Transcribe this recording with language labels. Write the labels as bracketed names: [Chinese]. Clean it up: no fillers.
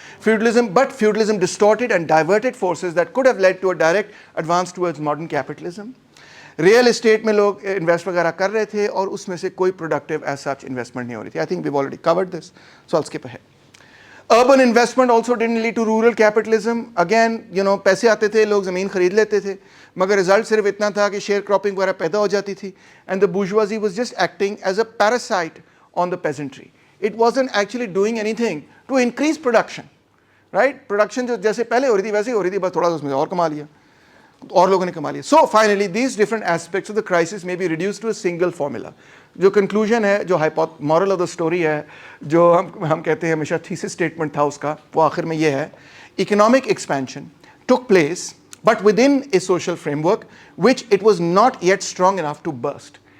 [English] Feudalism distorted and diverted forces that could have led to a direct advance towards modern capitalism. [Hindi] Real estate में लोग invest वगैरह कर रहे थे और उसमें से कोई productive as such investment नहीं हो रही थी. [English] I think we've already covered this, so I'll skip ahead. Urban investment also didn't lead to rural capitalism. [Hindi] Again, पैसे आते थे, लोग ज़मीन खरीद लेते थे, मगर रिजल्ट सिर्फ इतना था कि शेयर क्रॉपिंग वगैरह पैदा हो जाती थी, [English] and the bourgeoisie was just acting as a parasite on the peasantry. It wasn't actually doing anything to increase production, right? [Hindi] Production जो जैसे पहले हो रही थी वैसे ही हो रही थी, बस थोड़ा सा उसमें और कमा लिया, और लोगों ने कमा लिया. [English] So finally, these different aspects of the crisis may be reduced to a single formula. [Hindi] जो conclusion है, जो moral of the story है, जो हम कहते हैं हमेशा thesis statement था उसका, वो आखिर में ये है: [English] economic expansion took place, but within a social framework which it was not yet strong enough to burst.